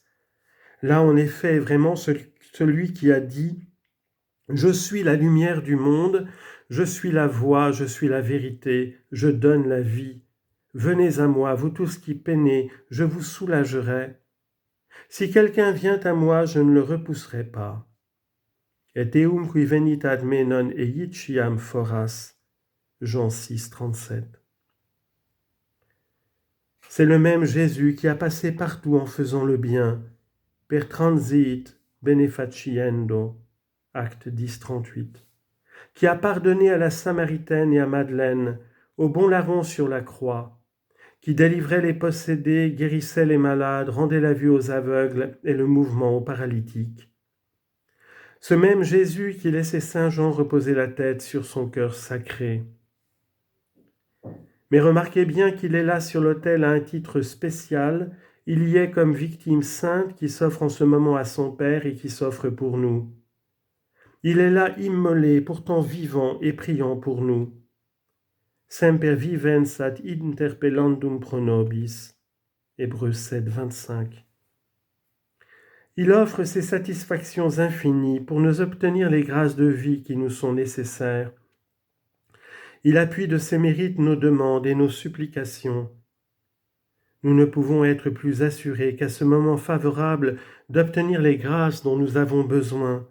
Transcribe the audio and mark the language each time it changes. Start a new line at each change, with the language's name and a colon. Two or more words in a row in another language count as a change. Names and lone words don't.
French: Là, en effet, est vraiment celui qui a dit « Je suis la lumière du monde, je suis la voie, je suis la vérité, je donne la vie. Venez à moi, vous tous qui peinez, je vous soulagerai. Si quelqu'un vient à moi, je ne le repousserai pas.
Latin: » Et eum qui venit ad me non eiciam foras.
French: Jean 6, 37. C'est le même Jésus qui a passé partout en faisant le bien.
Latin: Per transit benefaciendo.
French: Acte 10, 38. Qui a pardonné à la Samaritaine et à Madeleine, au bon larron sur la croix, qui délivrait les possédés, guérissait les malades, rendait la vue aux aveugles et le mouvement aux paralytiques. Ce même Jésus qui laissait Saint Jean reposer la tête sur son cœur sacré. Mais remarquez bien qu'il est là sur l'autel à un titre spécial, il y est comme victime sainte qui s'offre en ce moment à son Père et qui s'offre pour nous. Il est là immolé, pourtant vivant et priant pour nous.
Latin: Semper vivens ad interpellandum pro nobis.
French: Hébreux 7, 25. Il offre ses satisfactions infinies pour nous obtenir les grâces de vie qui nous sont nécessaires. Il appuie de ses mérites nos demandes et nos supplications. Nous ne pouvons être plus assurés qu'à ce moment favorable d'obtenir les grâces dont nous avons besoin.